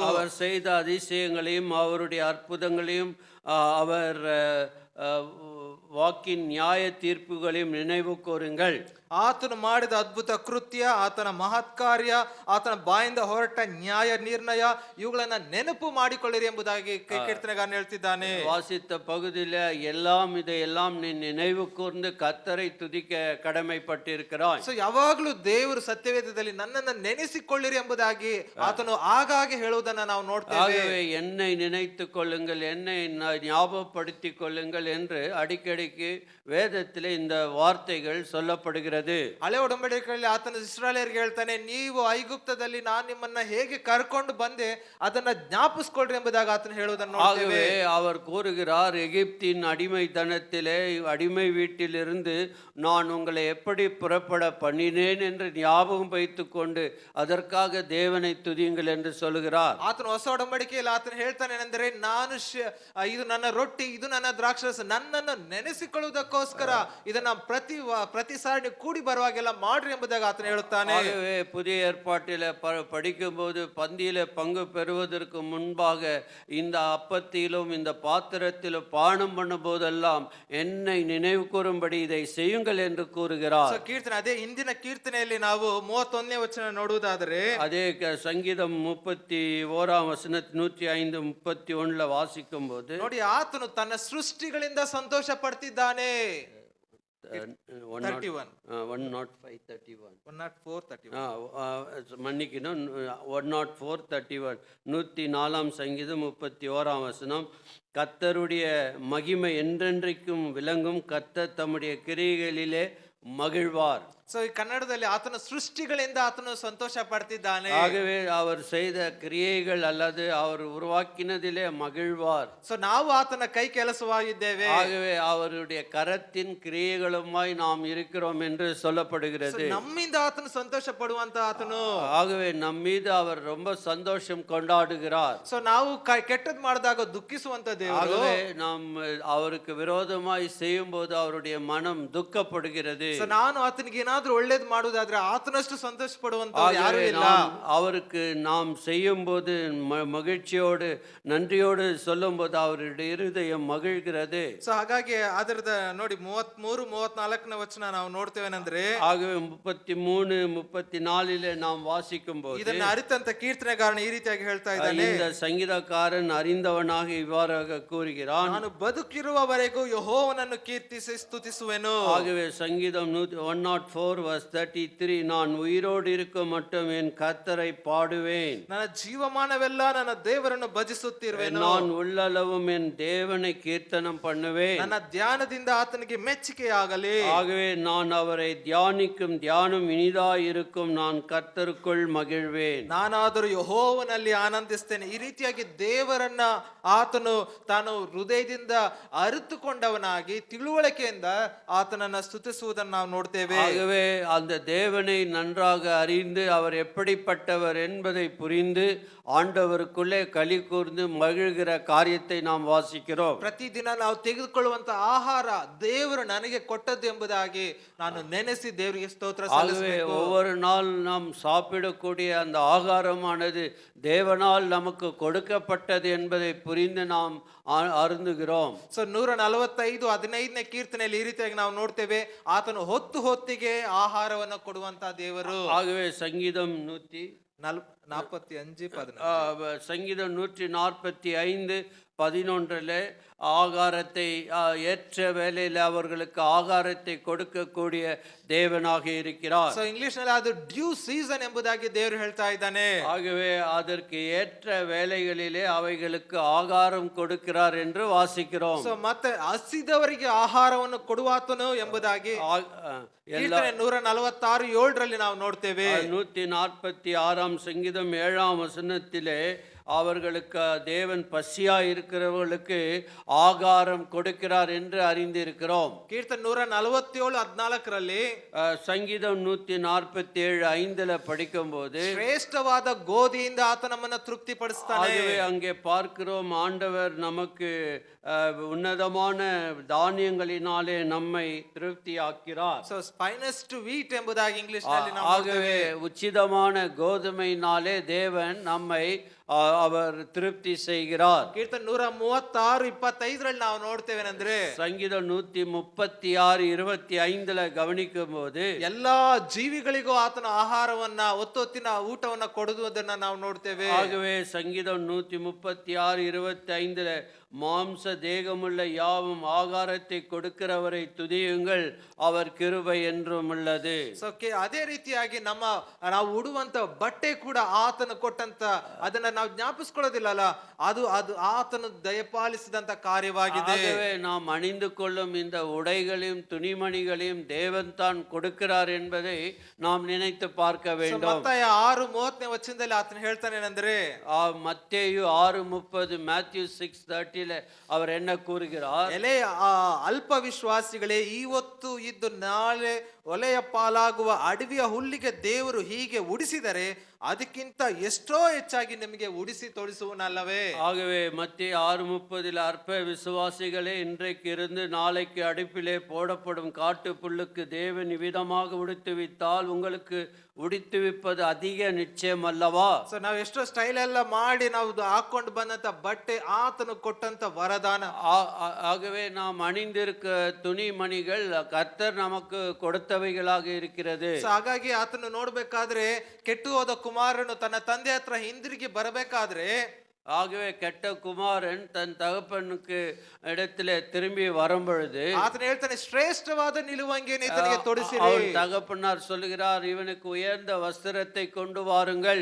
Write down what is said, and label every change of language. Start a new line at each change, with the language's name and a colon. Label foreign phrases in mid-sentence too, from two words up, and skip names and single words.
Tamil: அவர் செய்த அதிசயங்களையும் அவருடைய அற்புதங்களையும் அவர் வாக்கின் நியாய தீர்ப்புகளையும் நினைவு கூறுங்கள்.
Kannada: ಆತನು ಮಾಡಿದ ಅದ್ಭುತ ಕೃತ್ಯ, ಆತನ ಮಹತ್ ಕಾರ್ಯ, ಆತನ ಬಾಯಿಂದ ಹೊರಟ ನ್ಯಾಯ ನಿರ್ಣಯ, ಇವುಗಳನ್ನ ನೆನಪು ಮಾಡಿಕೊಳ್ಳಿರಿ ಎಂಬುದಾಗಿ ಕೀರ್ತನೆಗಾರನು ಹೇಳ್ತಿದ್ದಾನೆ.
Tamil: வாசித்த பகுதியில் எல்லாம் இதையெல்லாம் நீ நினைவு கூர்ந்து கர்த்தரை துதிக்க கடமைப்பட்டிருக்கிறாய்.
Kannada: ಸೊ ಯಾವಾಗಲೂ ದೇವರು ಸತ್ಯವೇದದಲ್ಲಿ ನನ್ನನ್ನು ನೆನೆಸಿಕೊಳ್ಳಿರಿ ಎಂಬುದಾಗಿ ಆತನು ಆಗಾಗ್ಗೆ ಹೇಳುವುದನ್ನ ನಾವು ನೋಡ್ತೇವೆ.
Tamil: ஆகவே என்னை நினைத்துக் கொள்ளுங்கள், என்னை ஞாபகப்படுத்திக் கொள்ளுங்கள் என்று அடிக்கடிக்கு வேதத்தில் இந்த வார்த்தைகள் சொல்லப்படுகிறது.
Kannada: ಹಳೆ ಒಡಂಬಡಿಕೆಯಲ್ಲಿ ಆತನು ಇಸ್ರಾಯೇಲರಿಗೆ ಹೇಳ್ತಾನೆ, ನೀವು ಐಗುಪ್ತದಲ್ಲಿ ನಾನು ನಿಮ್ಮನ್ನ ಹೇಗೆ ಕರ್ಕೊಂಡು ಬಂದೆ ಅದನ್ನ ಜ್ಞಾಪಿಸ್ಕೊಳ್ರಿ ಎಂಬುದಾಗಿ ಆತನು ಹೇಳುವುದನ್ನು ನೋಡ್ತೇವೆ.
Tamil: ஆகவே அவர் கூறுகிறார், எகிப்தின் அடிமைத்தனத்திலே அடிமை வீட்டிலிருந்து நான் உங்களை எப்படி புறப்பட பண்ணினேன் என்று ஞாபகம் வைத்துக் கொண்டு அதற்காக தேவனை துதியுங்கள் என்று சொல்லுகிறார்.
Kannada: ಆತನು ಹೊಸ ಒಡಂಬಡಿಕೆಯಲ್ಲಿ ಆತನು ಹೇಳ್ತಾನೆ ಏನೆಂದರೆ, ನಾನು ಇದು ನನ್ನ ರೊಟ್ಟಿ, ಇದು ನನ್ನ ದ್ರಾಕ್ಷಾರಸ, ನನ್ನನ್ನು ನೆನೆಸಿಕೊಳ್ಳುವುದಕ್ಕೋಸ್ಕರ ಇದನ್ನ ಪ್ರತಿ ಸಾರಿ ಕೂಡಿ ಬರುವಾಗೆಲ್ಲ ಮಾಡ್ರಿ ಎಂಬುದಾಗಿ ಆತನು ಹೇಳುತ್ತಾನೆ.
Tamil: ஆகவே புதிய ஏற்பாட்டில் படிக்கும்போது பந்தியில பங்கு பெறுவதற்கு முன்பாக இந்த அப்பத்திலும் இந்த பாத்திரத்திலும் பானம் பண்ணும் போதெல்லாம் என்னை நினைவு கூறும்படி இதை செய்யுங்கள் என்று கூறுகிறார்.
Kannada: ಕೀರ್ತನೆ, ಅದೇ ಹಿಂದಿನ ಕೀರ್ತನೆಯಲ್ಲಿ ನಾವು 31ನೇ ವಚನ ನೋಡುವುದಾದರೆ,
Tamil: அதே சங்கீதம் 31ஆம் வசனம் 105 31 வாசிக்கும் போது,
Kannada: ನೋಡಿ, ಆತನು ತನ್ನ ಸೃಷ್ಟಿಗಳಿಂದ ಸಂತೋಷ ಪಡ್ತಿದ್ದಾನೆ.
Tamil: 105 104 31 மன்னிக்கணும், 104 104ஆம் சங்கீதம் 31ஆம் வசனம், கர்த்தருடைய மகிமை என்றென்றைக்கும் விளங்கும், கர்த்தர் தம்முடைய கிரியைகளிலே மகிழ்வார்.
Kannada: ಸೊ ಈ ಕನ್ನಡದಲ್ಲಿ ಆತನ ಸೃಷ್ಟಿಗಳಿಂದ ಆತನು ಸಂತೋಷ ಪಡ್ತಿದ್ದಾನೆ.
Tamil: ஆகவே அவர் செய்த கிரியைகள் அல்லது அவர் உருவாக்கினதிலே மகிழ்வார்.
Kannada: ಸೊ ನಾವು ಆತನ ಕೈ ಕೆಲಸವಾಗಿದ್ದೇವೆ.
Tamil: ஆகவே அவருடைய கரத்தின் கிரியைகளுமாய் நாம் இருக்கிறோம் என்று சொல்லப்படுகிறது.
Kannada: ನಮ್ಮಿಂದ ಆತನು ಸಂತೋಷ ಪಡುವಂತ ಆತನು.
Tamil: ஆகவே நம் மீது அவர் ரொம்ப சந்தோஷம் கொண்டாடுகிறார்.
Kannada: ಸೊ ನಾವು ಕೆಟ್ಟದ್ ಮಾಡಿದಾಗ ದುಃಖಿಸುವಂತ ದೇವರು.
Tamil: ஆகவே நாம் அவருக்கு விரோதமாய் செய்யும் போது அவருடைய மனம் துக்கப்படுகிறது.
Kannada: ಸೊ ನಾನು ಆತನಿಗೆ ಏನಾದ್ರೂ ಒಳ್ಳೇದು ಮಾಡುವುದಾದ್ರೆ ಆತನಷ್ಟು ಸಂತೋಷ ಪಡುವಂತ ಯಾರು ಇಲ್ಲ.
Tamil: அவருக்கு நாம் செய்யும் போது மகிழ்ச்சியோடு நன்றியோடு சொல்லும் போது அவருடைய இருதயம் மகிழ்கிறது.
Kannada: ಸೊ ಹಾಗಾಗಿ ಅದರದ ನೋಡಿ 33 34ನೇ ವಚನ ನಾವು ನೋಡ್ತೇವೇನಂದ್ರೆ,
Tamil: ஆகவே 33 34 நாம் வாசிக்கும் போது
Kannada: ಇದನ್ನ ಅರಿತಂತ ಕೀರ್ತನೆಗಾರನು ಈ ರೀತಿಯಾಗಿ ಹೇಳ್ತಾ ಇದ್ದಾನೆ.
Tamil: இந்த சங்கீதக்காரன் அறிந்தவனாக இவ்வாறாக கூறுகிறான்,
Kannada: ನಾನು ಬದುಕಿರುವವರೆಗೂ ಯೆಹೋವನನ್ನು ಕೀರ್ತಿಸಿ ಸ್ತುತಿಸುವೆನು.
Tamil: ஆகவே சங்கீதம் 104 4 verse 33, நான் உயிரோடு இருக்க மட்டும் என் கர்த்தரை பாடுவேன்,
Kannada: ನನ್ನ ಜೀವಮಾನವೆಲ್ಲ ನನ್ನ ದೇವರನ್ನು ಭಜಿಸುತ್ತಿರುವೆನು.
Tamil: நான் உள்ளளவும் என் தேவனை கீர்த்தனம் பண்ணுவேன்.
Kannada: ನನ್ನ ಧ್ಯಾನದಿಂದ ಆತನಿಗೆ ಮೆಚ್ಚುಗೆಯಾಗಲಿ.
Tamil: ஆகவே நான் அவரை தியானிக்கும் தியானம் இனிதாயிருக்கும், நான் கர்த்தருக்குள் மகிழ்வேன்.
Kannada: ನಾನಾದರೂ ಯೆಹೋವನಲ್ಲಿ ಆನಂದಿಸ್ತೇನೆ. ಈ ರೀತಿಯಾಗಿ ದೇವರನ್ನ ಆತನು ತಾನು ಹೃದಯದಿಂದ ಅರಿತುಕೊಂಡವನಾಗಿ ತಿಳುವಳಿಕೆಯಿಂದ ಆತನನ್ನ ಸ್ತುತಿಸುವುದನ್ನು ನಾವು ನೋಡ್ತೇವೆ.
Tamil: ஆகவே அந்த தேவனை நன்றாக அறிந்து அவர் எப்படிப்பட்டவர் என்பதை புரிந்து ஆண்டவருக்குள்ளே களி கூர்ந்து மகிழ்கிற காரியத்தை நாம் வாசிக்கிறோம்.
Kannada: ಪ್ರತಿದಿನ ನಾವು ತೆಗೆದುಕೊಳ್ಳುವಂತ ಆಹಾರ ದೇವರು ನನಗೆ ಕೊಟ್ಟದ್ದು ಎಂಬುದಾಗಿ ನಾನು ನೆನೆಸಿ ದೇವರಿಗೆ ಸ್ತೋತ್ರ
Tamil: ஆகவே
Kannada: ಸಲ್ಲಿಸಬೇಕು.
Tamil: ஒவ்வொரு நாள் நாம் சாப்பிடக்கூடிய அந்த ஆகாரமானது தேவனால் நமக்கு கொடுக்கப்பட்டது என்பதை புரிந்து நாம் அருந்துகிறோம்.
Kannada: ಸೊ 145:15ನೇ ಕೀರ್ತನೆಯಲ್ಲಿ ಈ ರೀತಿಯಾಗಿ ನಾವು ನೋಡ್ತೇವೆ, ಆತನು ಹೊತ್ತು ಹೊತ್ತಿಗೆ ಆಹಾರವನ್ನು ಕೊಡುವಂತ ದೇವರು.
Tamil: ஆகவே சங்கீதம் 145:11 சங்கீதம் 145:11 ஆகாரத்தை ஏற்ற வேளையில் அவர்களுக்கு ஆகாரத்தை கொடுக்கக்கூடிய தேவனாக இருக்கிறார்.
Kannada: ಸೊ ಇಂಗ್ಲಿಷ್ ನಲ್ಲಿ ಅದು
English: due season
Kannada: ಎಂಬುದಾಗಿ ದೇವರು ಹೇಳ್ತಾ ಇದ್ದಾನೆ.
Tamil: ஆகவே அதற்கு ஏற்ற வேளைகளிலே அவைகளுக்கு ஆகாரம் கொடுக்கிறார் என்று வாசிக்கிறோம்.
Kannada: ಸೊ ಮತ್ತೆ ಹಸಿದವರಿಗೆ ಆಹಾರವನ್ನು ಕೊಡುವಾತನು ಎಂಬುದಾಗಿ ಕೀರ್ತನೆ 146:7 ನಾವು ನೋಡ್ತೇವೆ.
Tamil: 146 சங்கீதம் 7 வசனத்திலே அவர்களுக்கு தேவன் பசியா இருக்கிறவர்களுக்கு ஆகாரம் கொடுக்கிறார் என்று அறிந்திருக்கிறோம்.
Kannada: ಕೀರ್ತನೆ 147:14
Tamil: சங்கீதம் 147:5 படிக்கும்போது
Kannada: ಶ್ರೇಷ್ಠವಾದ ಗೋಧಿಯಿಂದ ಆತ ನಮ್ಮನ್ನು ತೃಪ್ತಿಪಡಿಸ್ತಾನೆ.
Tamil: ஆகவே அங்கே பார்க்கிறோம், ஆண்டவர் நமக்கு உன்னதமான தானியங்களினாலே நம்மை திருப்தியாக்கிறார்.
Kannada: ಸೊ
English: finest wheat
Kannada: ಎಂಬುದಾಗಿ ಇಂಗ್ಲಿಷ್ ನಲ್ಲಿ ನಾವು
Tamil: ஆகவே உச்சிதமான கோதுமையினாலே தேவன் நம்மை அவர் திருப்தி செய்கிறார்.
Kannada: ಕೀರ್ತನೆ 136:25 ನಾವು ನೋಡ್ತೇವೇನೆಂದ್ರೆ,
Tamil: சங்கீதம் 136:25 கவனிக்கும் போது
Kannada: ಎಲ್ಲಾ ಜೀವಿಗಳಿಗೂ ಆತನ ಆಹಾರವನ್ನ ಒತ್ತೊತ್ತಿನ ಊಟವನ್ನ ಕೊಡುವುದನ್ನ ನಾವು ನೋಡ್ತೇವೆ.
Tamil: ஆகவே சங்கீதம் 136:25 மாம்ச தேகமுள்ள யாவும் ஆகாரத்தை கொடுக்கிறவரை துதியுங்கள், அவர் கிருபை என்றும் உள்ளது.
Kannada: ಸೊ ಅದೇ ರೀತಿಯಾಗಿ ನಾವು ಉಡುವಂತ ಬಟ್ಟೆ ಕೂಡ ಆತನು ಕೊಟ್ಟಂತ ಅದನ್ನ ನಾವು ಜ್ಞಾಪಿಸ್ಕೊಳ್ಳೋದಿಲ್ಲಲ್ಲ, ಅದು ಆತನು ದಯಪಾಲಿಸಿದಂತ ಕಾರ್ಯವಾಗಿದೆ.
Tamil: ஆகவே நாம் அணிந்து கொள்ளும் இந்த உடைகளையும் துணிமணிகளையும் தேவன் தான் கொடுக்கிறார் என்பதை நாம் நினைத்து பார்க்க வேண்டும்.
Kannada: ಮತ್ತಾಯ 6:30ನೇ ವಚನದಲ್ಲಿ ಆತನು ಹೇಳ್ತಾನೇನೆಂದ್ರೆ,
Tamil: மத்தேயு 6:30 Matthew 6:30 அவர் என்ன கூறுகிறார்?
Kannada: ಎಲೆ ಅಲ್ಪ ವಿಶ್ವಾಸಿಗಳೇ, ಇವತ್ತು ಇದ್ದು ನಾಳೆ ಒಲೆಯ ಪಾಲಾಗುವ ಅಡವಿಯ ಹುಲ್ಲಿಗೆ ದೇವರು ಹೀಗೆ ಉಡಿಸಿದರೆ ಅದಕ್ಕಿಂತ ಎಷ್ಟೋ ಹೆಚ್ಚಾಗಿ ನಿಮಗೆ ಉಡಿಸಿ ತೊಡಿಸುವನಲ್ಲವೇ.
Tamil: ஆகவே மத்திய 6:30 அற்ப விசுவாசிகளே, இன்றைக்கு இருந்து நாளைக்கு அடுப்பிலே போடப்படும் காட்டு புல்லுக்கு தேவன் விதமாக உடுத்துவித்தால் உங்களுக்கு உடுத்துவிப்பது அதிக நிச்சயம் அல்லவா?
Kannada: ಸೊ ನಾವು ಎಷ್ಟೋ ಸ್ಟೈಲ್ ಎಲ್ಲ ಮಾಡಿ ನಾವು ಹಾಕೊಂಡು ಬಂದಂತ ಬಟ್ಟೆ ಆತನು ಕೊಟ್ಟಂತ ವರದಾನ.
Tamil: ஆகவே நாம் அணிந்திருக்க துணிமணிகள் கர்த்தர் நமக்கு கொடுத்தவைகளாக இருக்கிறது.
Kannada: ಹಾಗಾಗಿ ಆತನು ನೋಡ್ಬೇಕಾದ್ರೆ, ಕೆಟ್ಟು ಹೋದ ಕುಮಾರನು ತನ್ನ ತಂದೆ ಹತ್ರ ಹಿಂದಿರುಗಿ ಬರಬೇಕಾದ್ರೆ,
Tamil: ஆகவே கெட்ட குமாரன் தன் தகப்பனுக்கு இடத்துல திரும்பி வரும்பொழுது
Kannada: ಆತನು ಹೇಳ್ತಾನೆ, ಶ್ರೇಷ್ಠವಾದ ನಿಲುವಂಗಿಯನ್ನು ಈತನಿಗೆ ತೊಡಿಸಿರಿ.
Tamil: அவன் தகப்பனார் சொல்லுகிறார், இவனுக்கு உயர்ந்த ವಸ್ತ್ರத்தை கொண்டு வாருங்கள்.